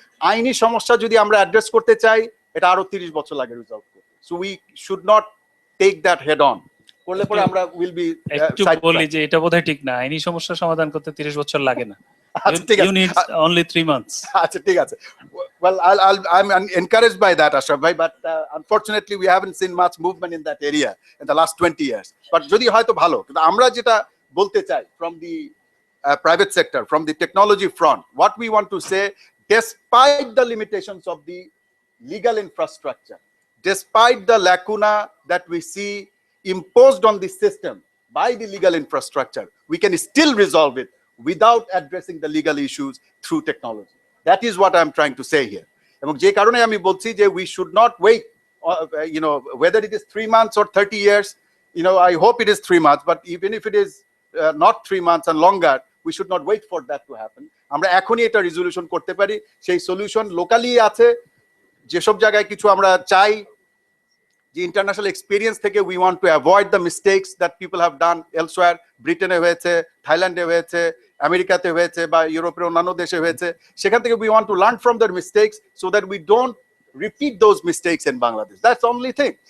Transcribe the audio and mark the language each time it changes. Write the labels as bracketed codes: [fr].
[bn] আইনি সমস্যা যদি আমরা অ্যাড্রেস করতে চাই, এটা আরো 30 বছর লাগে রিজলভ করতে। [en] so we should not take that head on, [bn] করলে পরে আমরা [en] will be [bn] একটু বলি যে এটা বোধহয় ঠিক না, আইনি সমস্যা সমাধান করতে 30 বছর লাগে না, [en] you need only 3 months. [bn] আচ্ছা ঠিক আছে, [en] well I'm encouraged by that, Ashraf bhai, but unfortunately we haven't seen much movement in that area in the last 20 years, but [bn] যদি হয়তো ভালো, কিন্তু আমরা যেটা বলতে চাই [en] from the private sector, from the technology front, what we want to say, despite the limitations of the legal infrastructure, despite the lacuna that we see imposed on the system by the legal infrastructure, we can still resolve it without addressing the legal issues through technology. That is what I'm trying to say here. [bn] এবং যে কারণে আমি বলছি যে [en] we should not wait, whether it is 3 months or 30 years, I hope it is 3 months, but even if it is not 3 months and longer, we should not wait for that to happen. [bn] আমরা এখনই এটা resolution করতে পারি, সেই solution locally আছে। যেসব জায়গায় কিছু আমরা চাই যে ইন্টারন্যাশনাল এক্সপিরিয়েন্স থেকে, [en] we want to avoid the mistakes that people have done elsewhere, [bn] ব্রিটেনে হয়েছে, থাইল্যান্ডে হয়েছে, আমেরিকাতে হয়েছে বা ইউরোপের অন্যান্য দেশে হয়েছে, সেখান থেকে [en] we want to learn from their mistakes so that we don't repeat those mistakes in Bangladesh. That's the only thing.